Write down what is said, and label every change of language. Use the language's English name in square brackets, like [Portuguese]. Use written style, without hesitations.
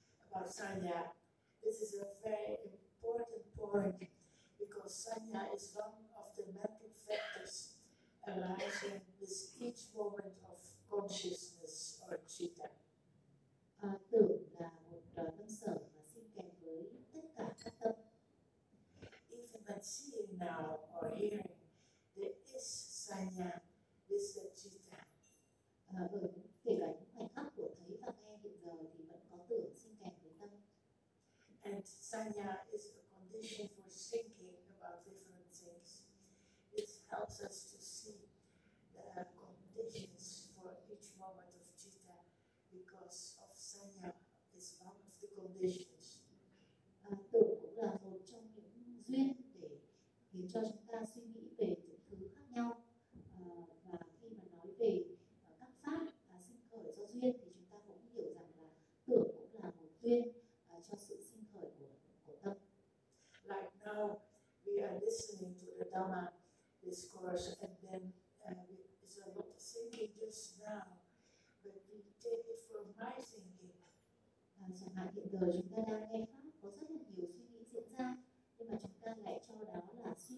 [English] About Sanya, this is a very important point, because Sanya is one of the mental factors arising with each moment of consciousness or citta. [Vietnamese] Tưởng là một tâm sở mà sinh kèm với tất cả các tâm. [English] Even when seeing now or hearing, there is Sanya with the citta. [Vietnamese] Kể cả những khoảnh khắc của thấy và nghe hiện giờ thì vẫn có tưởng sinh kèm với tâm. [English] And Sanya is a condition for thinking about different things. It helps us to see the conditions for each moment of citta, because of Sanya is one of the conditions. [Vietnamese] Tưởng cũng là một trong những duyên để khiến cho chúng ta suy nghĩ về những thứ khác nhau. Và khi mà nói về các pháp và sinh khởi do duyên thì chúng ta cũng hiểu rằng là tưởng cũng là một duyên cho sự sinh khởi của tâm. [English] Like now, we are listening to the Dhamma discourse, and then it's a lot of thinking just now, but we take it from my thinking. [Vietnamese] Chẳng hạn hiện giờ chúng ta đang nghe pháp, có rất là nhiều suy nghĩ diễn ra, nhưng mà chúng ta lại cho đó là